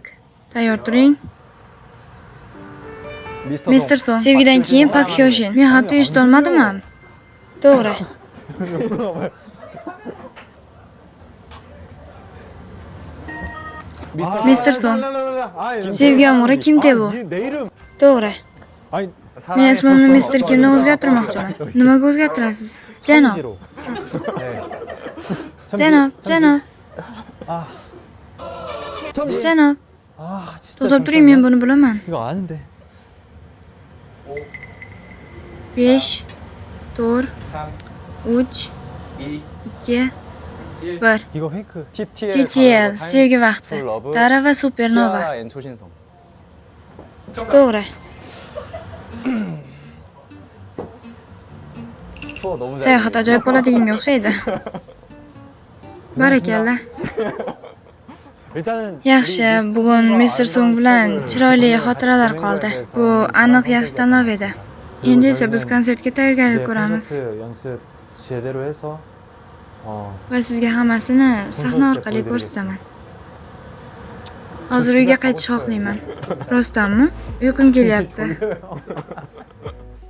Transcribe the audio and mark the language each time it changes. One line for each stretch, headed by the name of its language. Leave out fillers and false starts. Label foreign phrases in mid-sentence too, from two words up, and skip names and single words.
Uzbek: Tayyor turing. Mr. Song, sevgidan keyin Pak Hyoshin. Men hatto eshitolmadim-ham. To'g'ri. Mr. Song, sevgi yomg'iri kim bu?
Korean: 내 이름.
Uzbek: To'g'ri.
Korean: 아니,
Uzbek: Men ismimni Mr. Kimdan o'zgartirmoqchiman. Nimaga o'zgartirasiz? Janob,
Korean: 성지로. 네.
Uzbek: janob.
Korean: 첨지.
Uzbek: Janob,
Korean: 아, 진짜.
Uzbek: to'xtab turing, men buni bilaman.
Korean: 이거 아는데. 5 4 3 3 2 1 이거 페이크.
Uzbek: TTL sevgi vaqti. Tara va Supernova.
Korean: 티아라 앤 초신성.
Uzbek: To'g'ri.
Korean: 투어 너무 잘.
Uzbek: Sayohat ajoyib bo'ladiganga o'xshaydi. Barakalla.
Korean: 일단은
Uzbek: Yaxshi, bugun Mr. Song bilan chiroyli xotiralar qoldi. Bu aniq yaxshi tanlov edi. Endi esa biz konsertga tayyorgarlik ko'ramiz.
Korean: 콘서트 연습 제대로 해서
Uzbek: Va sizga hammasini sahna orqali ko'rsataman. Hozir uyga qaytish xohlayman. Rostdanmi? Uyqum kelyapti.